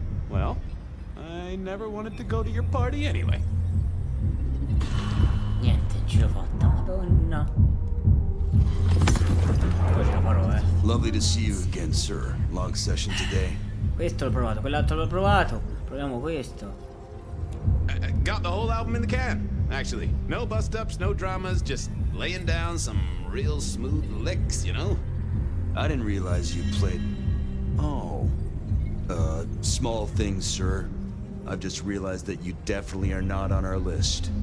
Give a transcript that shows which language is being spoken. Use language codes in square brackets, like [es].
[en] Well, I never wanted to go to your party anyway. [it] Niente, ce l'ho fatta, madonna. Poi ce la farò, [en] Lovely to see you again, sir. Long session today? [it] Questo l'ho provato, quell'altro l'ho provato. Proviamo questo. [en] Got the whole album in the can. Actually, no bust-ups, no dramas, just laying down some real smooth licks, you know? I didn't realize you played... Oh. Small things, sir. I've just realized that you definitely are not on our list.